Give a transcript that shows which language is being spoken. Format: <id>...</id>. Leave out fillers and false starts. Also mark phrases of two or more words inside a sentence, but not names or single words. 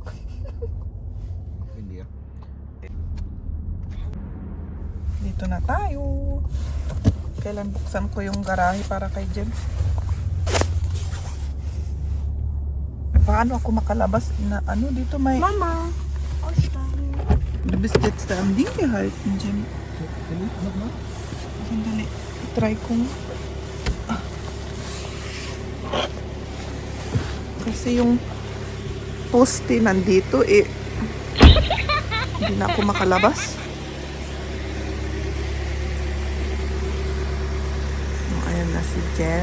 <tl>Hindi. Dito na tayo. Kailan buksan ko yung garahe para kay James? Paano ako makalabas na ano dito may</tl> <de>Mama, aussteigen. Du bist jetzt da am Ding gehalten, Jim.</de> <tl>Sandali. Try kong kasi yung poste nandito hindi na ako makalabas. Ayan na si Jeb.</tl>